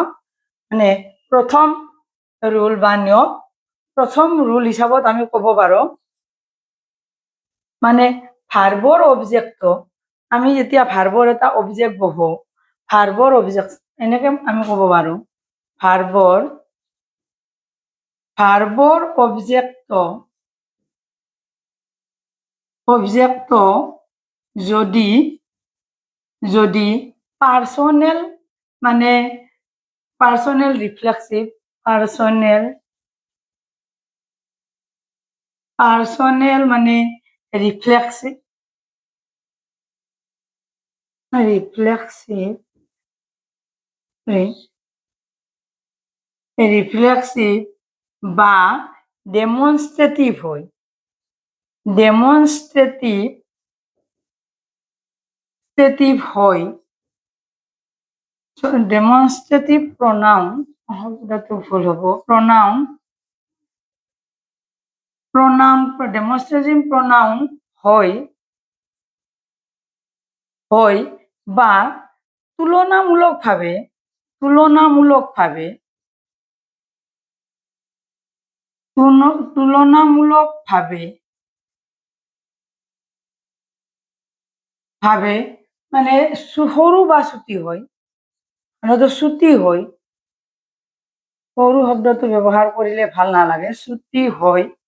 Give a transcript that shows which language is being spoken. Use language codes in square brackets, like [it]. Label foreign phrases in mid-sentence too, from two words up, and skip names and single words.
[as] মানে প্ৰথম ৰুল বা নিয়ম, প্ৰথম ৰুল হিচাপত আমি ক'ব পাৰোঁ মানে [en] verb's object [as] আমি যেতিয়া ভাৰ্বৰ এটা অবজেক্ট বহো, [en] verb's object [as] এনেকে আমি ক'ব পাৰোঁ ভাৰ্বৰ [en] object যদি personal মানে personal reflexive personal মানে reflexive [as] বা ডেমনস্ট্রেটিভ হয়, [en] demonstrative pronoun [as] শব্দটো ভুল হ'ব, [en] demonstrative pronoun [as] হয় বা তুলনামূলকভাৱে মানে সৰু বা ছুটি হয়, ছুটি হয়, সৰু শব্দটো ব্যৱহাৰ কৰিলে ভাল নালাগে, ছুটি হয়